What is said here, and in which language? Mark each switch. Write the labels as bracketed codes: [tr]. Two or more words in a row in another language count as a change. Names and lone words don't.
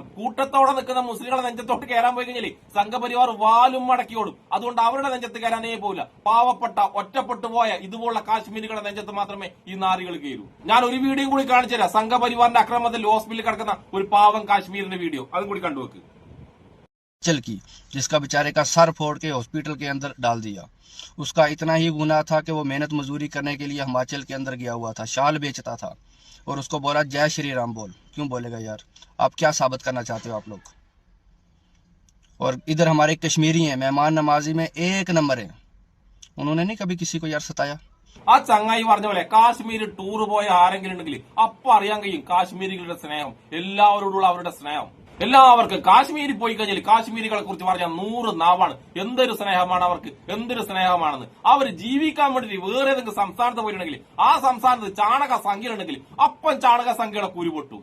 [ml] കൂട്ടത്തോടെ നിൽക്കുന്ന മുസ്ലിങ്ങളെ നെഞ്ചത്തോട്ട് കയറാൻ പോയി കഴിഞ്ഞാൽ സംഘപരിവാർ വാലും മടക്കിയോടും. അതുകൊണ്ട് അവരുടെ നെഞ്ചത്ത് കയറാനേ പോകില്ല. പാവപ്പെട്ട ഒറ്റപ്പെട്ടു പോയ ഇതുപോലുള്ള കാശ്മീരികളുടെ നെഞ്ചത്ത് മാത്രമേ ഈ നാറികൾ കയറൂ. ഞാൻ ഒരു വീഡിയോ കൂടി കാണിച്ചു തരാം. സംഘപരിവാറിന്റെ അക്രമത്തിൽ ഹോസ്പിറ്റലിൽ കിടക്കുന്ന ഒരു പാവം കാശ്മീരിന്റെ വീഡിയോ, അതും കൂടി കണ്ടുവെക്ക്. [hi] चल की जिसका बेचारे का सर फोड़ के हॉस्पिटल के अंदर डाल दिया। उसका इतना ही गुनाह था कि वो मेहनत मजदूरी करने के लिए हिमाचल के अंदर गया हुआ था, शाल बेचता था और उसको बोला जय श्री राम बोल। क्यों बोलेगा यार? आप क्या साबित करना चाहते हो आप लोग? और इधर हमारे कश्मीरी हैं, मेहमान नमाजी में 1 नंबर है, उन्होंने नहीं कभी किसी को यार सताया। [ml] ആ ചങ്ങായി പറഞ്ഞ പോലെ കാശ്മീർ ടൂർ പോയ ആരെങ്കിലും ഉണ്ടെങ്കിൽ അപ്പൊ അറിയാൻ കഴിയും കാശ്മീരികളുടെ സ്നേഹം, എല്ലാവരോടുള്ള അവരുടെ സ്നേഹം. എല്ലാവർക്കും കാശ്മീരിൽ പോയി കഴിഞ്ഞാൽ കാശ്മീരികളെ കുറിച്ച് പറഞ്ഞാൽ 100 നാവാണ്. എന്തൊരു സ്നേഹമാണ് അവർക്ക്, എന്തൊരു സ്നേഹമാണെന്ന്. അവർ ജീവിക്കാൻ വേണ്ടി വേറെ ഏതെങ്കിലും സംസ്ഥാനത്ത് പോയിട്ടുണ്ടെങ്കിൽ ആ സംസ്ഥാനത്ത് ചാണക സംഖ്യയുണ്ടെങ്കിൽ അപ്പം ചാണക സംഖ്യയുടെ കുരുപൊട്ടു.